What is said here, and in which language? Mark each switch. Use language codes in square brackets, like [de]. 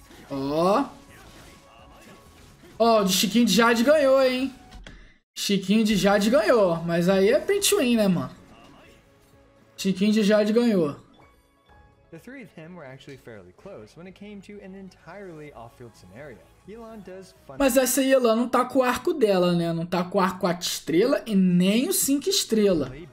[pt] Ó. Ó, o de Xingqiu de Jade ganhou, hein? Xingqiu de Jade ganhou, mas aí é Pente, né, mano? Xingqiu de Jade ganhou. [en] The three of them were actually fairly close when it came to an entirely off-field scenario. Yelan does fun. [pt] Mas essa Yelan não tá com o arco dela, né? Não tá com o arco 4 estrelas e nem o 5 estrelas.